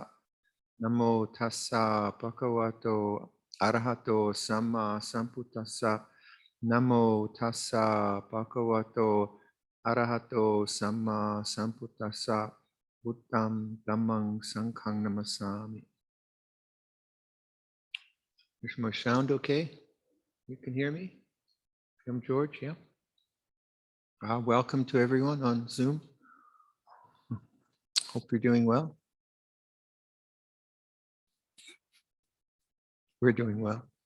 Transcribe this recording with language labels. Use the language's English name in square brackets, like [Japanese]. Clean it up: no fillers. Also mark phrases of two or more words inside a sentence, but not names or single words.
[Pali] Namo tassa bhagavato arahato samma sambuddhassa. Namo tassa bhagavato arahato samma sambuddhassa. Buddham dhammang sanghang namasami. [English] Is my sound okay? You can hear me? From George, yeah? Welcome to everyone on Zoom. Hope you're doing well. We're doing well.